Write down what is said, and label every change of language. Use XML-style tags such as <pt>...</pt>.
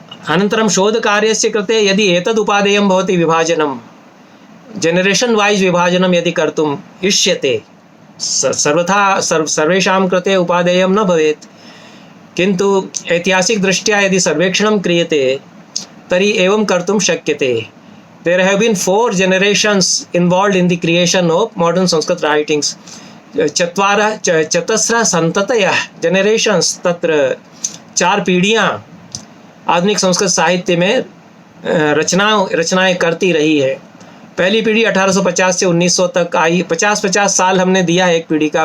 <sa>अनन्तरं शोधकार्यस्य कृते यदि एतद् उपादेयं भवति, विभाजनं</sa> <en>generation wise</en> <sa>विभाजनं यदि कर्तुम् इष्यते, सर्वथा सर्वेषां कृते उपादेयं न भवेत्, किन्तु ऐतिहासिक दृष्ट्या यदि सर्वेक्षणं क्रियते तर्हि एवं कर्तुं शक्यते।</sa> <en>There have been 4 generations involved in the creation of modern Sanskrit writings.</en> <sa>चतस्रः सन्ततयः</sa> <en>generations,</en> <hi>तत्र 4 पीढ़ियाँ आधुनिक संस्कृत साहित्य में रचनाएं करती रही है। पहली पीढ़ी 1850 से 1900 तक आई। 50-50 साल हमने दिया है एक पीढ़ी का।</hi>